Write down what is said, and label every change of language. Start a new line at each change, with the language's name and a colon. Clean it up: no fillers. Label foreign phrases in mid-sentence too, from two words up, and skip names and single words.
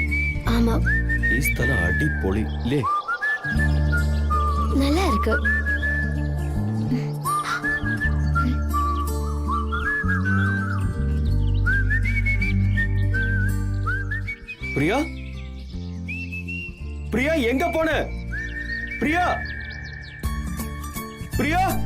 Tamil: ஆமா,
Malayalam: ഈ സ്ഥലം അടിപൊളി ല്ലേ?
Tamil: நல்லா இருக்கு. பிரியா, பிரியா எங்க போன? பிரியா, பிரியா,